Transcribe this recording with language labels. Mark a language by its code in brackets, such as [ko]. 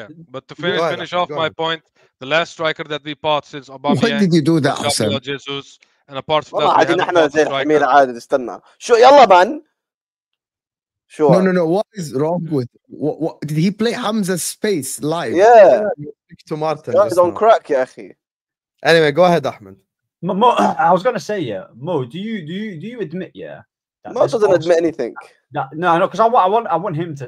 [en] But to finish off my point, the last striker that we bought since Aubameyang. Why did you do that, Gabriel Jesus, and apart from [ar] والله [en] that, [ar] عادي نحن زي الحمير عادي نستنى شو يلا مان شو [en] No. What is wrong with what did he play Hamza's space live? Yeah. To Martin. Guys on crack [ar] يا أخي. [en] Anyway, go ahead, Ahmed. Mo, I was gonna say, yeah, Mo, do you admit, yeah? Mo doesn't admit anything. No, because I want him to.